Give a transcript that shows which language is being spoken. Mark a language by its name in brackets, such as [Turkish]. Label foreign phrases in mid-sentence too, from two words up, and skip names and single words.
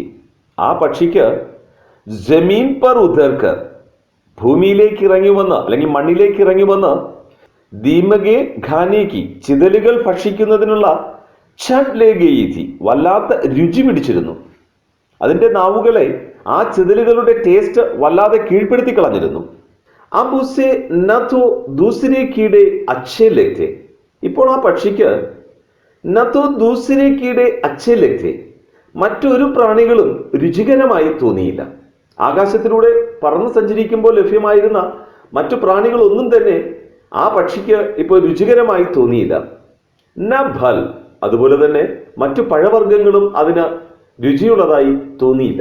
[Malayalam] ആ പക്ഷിക്ക് [Hindi] ज़मीन पर उतर कर [Malayalam] ഭൂമിയിലേക്ക് ഇറങ്ങി വന്ന് അല്ലെങ്കിൽ മണ്ണിലേക്ക് ഇറങ്ങി വന്ന് [Hindi] दीमके खाने की [Malayalam] ചിതലുകൾ ഭക്ഷിക്കുന്നതിനുള്ള [Hindi] छट्ट लग गयी [Malayalam] थी വല്ലാത്ത രുചി പിടിച്ചിരുന്നു. അതിന്റെ നാവുകളെ ആ ചിതലുകളുടെ ടേസ്റ്റ് വല്ലാതെ കീഴ്പ്പെടുത്തി കളഞ്ഞിരുന്നു. [Hindi] अब उसे न तो दूसरे कीड़े अच्छे लगते. [Malayalam] ഇപ്പോൾ ആ പക്ഷിക്ക് [Hindi] न तो दूसरे कीड़े अच्छे लगते [Malayalam] മറ്റൊരു പ്രാണികളും രുചികരമായി തോന്നിയില്ല. ആകാശത്തിലൂടെ പറന്ന് സഞ്ചരിക്കുമ്പോൾ ലഭ്യമായിരുന്ന മറ്റു പ്രാണികളൊന്നും തന്നെ ആ പക്ഷിക്ക് ഇപ്പോൾ രുചികരമായി തോന്നിയില്ല. [Hindi] न फल [Malayalam] അതുപോലെ തന്നെ മറ്റു പഴവർഗ്ഗങ്ങളും അതിന് രുചിയുള്ളതായി തോന്നിയില്ല.